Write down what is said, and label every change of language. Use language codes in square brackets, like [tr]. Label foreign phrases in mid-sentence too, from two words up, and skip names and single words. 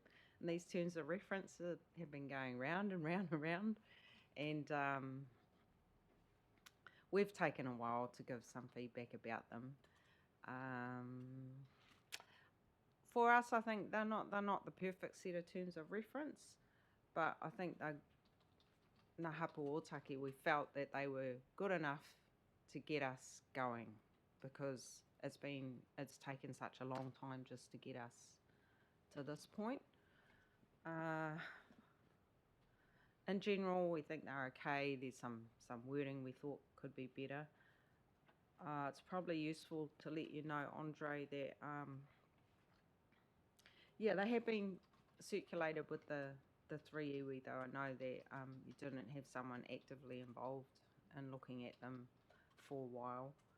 [en] And these terms of reference have been going round and round and round. And we've taken a while to give some feedback about them. For us, I think they're not the perfect set of terms of reference, but I think they're [mi] ngā hapu ōtaki, [en] we felt that they were good enough to get us going, because it's taken such a long time just to get us to this point. In general, we think they're okay. There's some wording we thought could be better. It's probably useful to let you know, Andre, that yeah, they have been circulated with the 3 iwi, though I know that you didn't have someone actively involved in looking at them for a while.